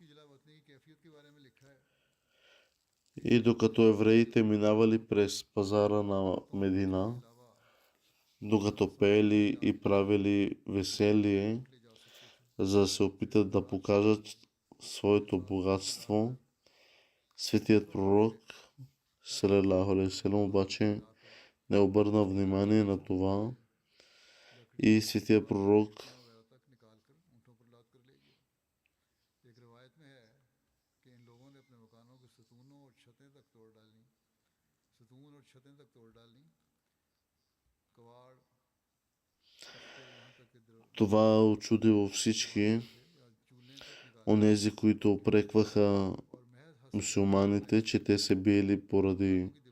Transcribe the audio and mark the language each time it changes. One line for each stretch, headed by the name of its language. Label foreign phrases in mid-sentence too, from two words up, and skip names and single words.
Bulgarian: И докато евреите минавали през пазара на Медина, докато пеели и правили веселие, за да се опитат да покажат своето богатство, светият пророк
Arabic: صلى الله عليه وسلم
Bulgarian: обаче не обърна внимание на това и светият пророк това очудило всички онези, които упрекваха мюсюлманите, че те се биели поради